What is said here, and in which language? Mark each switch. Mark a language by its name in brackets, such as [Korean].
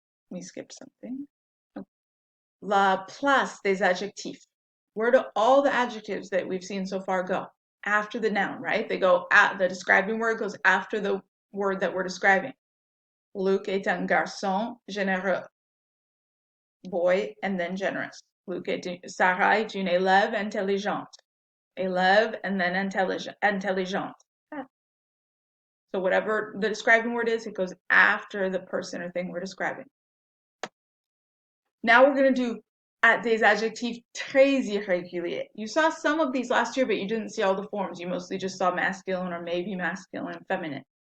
[English] Let me skip something. [French] La place des adjectifs. [English] Where do all the adjectives that we've seen so far go? After the noun, right? They go at the describing word goes after the word that we're describing. [French] Luc est un garçon généreux. [English] Boy and then generous. [French] Sarah est une élève intelligente. [English] Élève and then intelligente. So whatever the describing word is, it goes after the person or thing we're describing. Now we're going to do at [French] des adjectifs très irréguliers. [English] You saw some of these last year, but you didn't see all the forms. You mostly just saw masculine or maybe masculine and feminine.